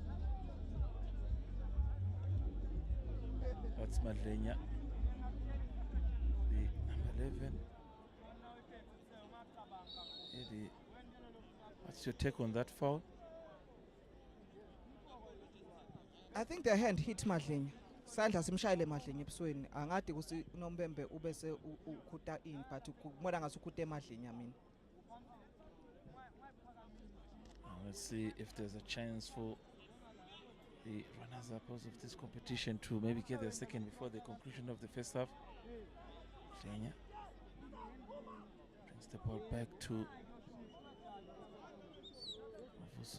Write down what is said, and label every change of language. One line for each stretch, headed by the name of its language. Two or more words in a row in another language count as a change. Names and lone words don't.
English: That's Madlenya, the number 11. Eddie, what's your take on that foul? I think the hand hit Madlenya.
Zulu: Sandla simshayile Madlenya ebusweni. Angade kusi uNombembe ubese ukhuta in, but kumona ngasukhute Madlenya mina.
English: Let's see if there's a chance for the runners-up of this competition to maybe get their second before the conclusion of the first half. Kenya brings the ball back to Mafuso.